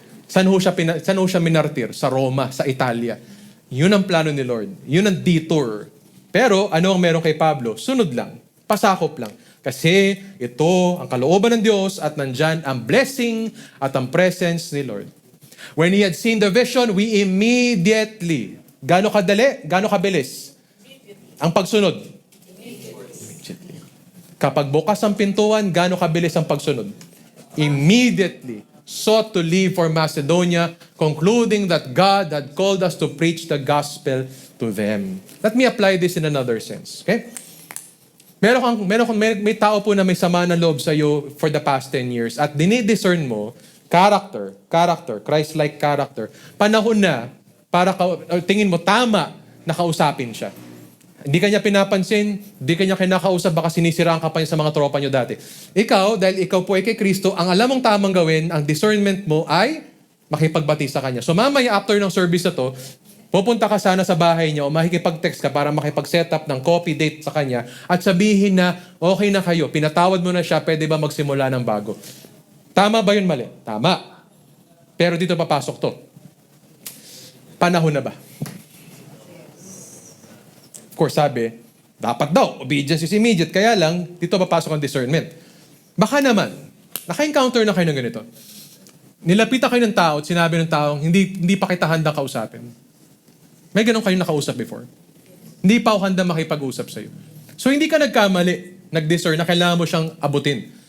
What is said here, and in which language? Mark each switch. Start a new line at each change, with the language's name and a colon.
Filipino: Saan ho siya minartir? Sa Roma, sa Italia. Yun ang plano ni Lord. Yun ang detour. Pero ano ang meron kay Pablo? Sunod lang. Pasakop lang. Kasi ito ang kalooban ng Diyos at nandyan ang blessing at ang presence ni Lord.
English: When he had seen the vision, we immediately.
Filipino: Gano'ng kadali? Gano'ng kabilis? Ang pagsunod?
English: Immediately.
Filipino: Kapag bukas ang pintuan, gano'ng kabilis ang pagsunod?
English: Immediately. Sought to leave for Macedonia, concluding that God had called us to preach the gospel to them. Let me apply this in another sense.
Filipino: Okay? May tao po na may sama ng loob sa iyo for the past 10 years at dinidiscern mo, character, Christ-like character, panahon na para tingin mo tama na kausapin siya. Hindi ka niya pinapansin, hindi ka niya kinakausap, baka sinisiraan ka pa niya sa mga tropa niyo dati. Ikaw, dahil ikaw po ay kay Kristo, ang alam mong tamang gawin, ang discernment mo ay makipagbati sa Kanya. So mamaya after ng service na to, pupunta ka sana sa bahay niya o makikipag-text ka para makipag-set up ng coffee date sa Kanya at sabihin na okay na kayo, pinatawad mo na siya, pwede ba magsimula ng bago? Tama ba yun, mali? Tama. Pero dito papasok to. Panahon na ba?
English: Of course, sabi, dapat daw, obedience is immediate.
Filipino: Kaya lang, dito papasok ang discernment. Baka naman, naka-encounter na kayo ng ganito. Nilapitan kayo ng tao at sinabi ng taong, hindi pa kita handang kausapin. May ganun kayong nakausap before. Hindi pa ako handang makipag-usap sa'yo. So, hindi ka nagkamali, nag-discern na kailangan mo siyang abutin.